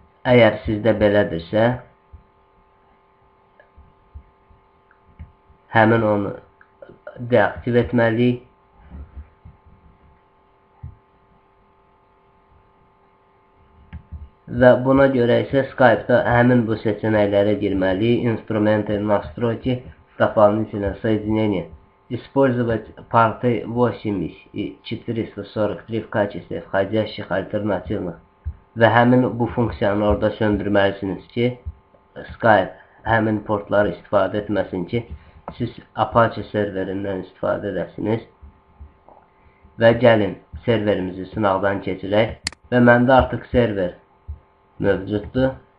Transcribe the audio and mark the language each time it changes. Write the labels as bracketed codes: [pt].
[az] Əgər sizdə belədirsə, həmin onu deaktiv etməliyik. Və buna görə isə Skype-da həmin bu seçenəklərə girməliyik. [ru] Инструменты настройки дополнительного соединения. Использовать порты 80 и 443 в качестве входящих альтернативных. [az] Və həmin bu funksiyanı orada söndürməlisiniz ki, Skype həmin portları istifadə etməsin ki, siz Apache serverindən istifadə edəsiniz. Və gəlin serverimizi sınaqdan keçirək. Və məndə artıq server mövcuddur.